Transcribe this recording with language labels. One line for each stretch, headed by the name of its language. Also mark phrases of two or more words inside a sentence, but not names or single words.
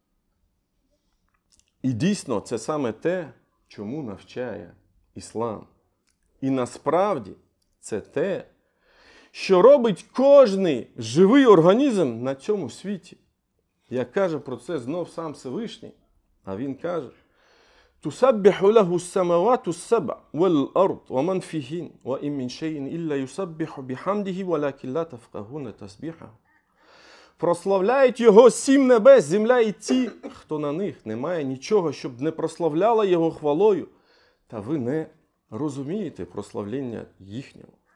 Ukrainian: І дійсно це саме те, чому навчає іслам. І насправді це те, що робить кожний живий організм на цьому світі. Як каже про це знов сам Всевишній, а він каже:
Arabic: «تسبح له السماوات السبع والأرض ومن فيهن، وإن من شيء إلا يسبح بحمده، ولكن لا تفقهون تسبيحهم».
Ukrainian: Прославляють Його 7 небес, земля і ті, хто на них. Немає нічого, щоб не прославляла Його хвалою. Та ви не розумієте прославлення їхнього.